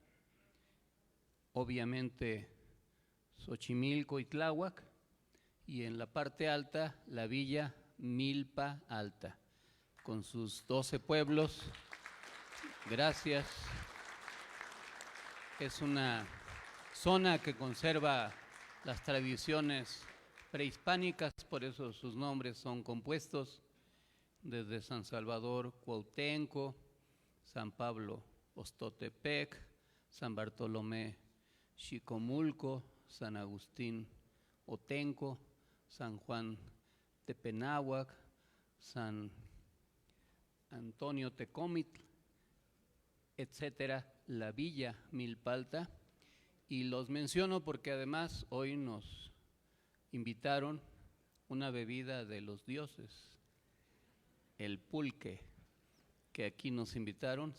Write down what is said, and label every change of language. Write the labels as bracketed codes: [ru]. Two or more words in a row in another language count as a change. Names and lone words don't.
[es] obviamente Xochimilco y Tláhuac, y en la parte alta la villa Milpa Alta, con sus 12 pueblos. Gracias. Es una zona que conserva las tradiciones prehispánicas, por eso sus nombres son compuestos, desde San Salvador Cuauhtenco, San Pablo Ostotepec, San Bartolomé Xicomulco, San Agustín Otenco, San Juan Tepenáhuac, San Antonio Tecomitl, etcétera, la villa Milpa Alta. Y los menciono porque además hoy nos invitaron una bebida de los dioses, el pulque, que aquí nos invitaron.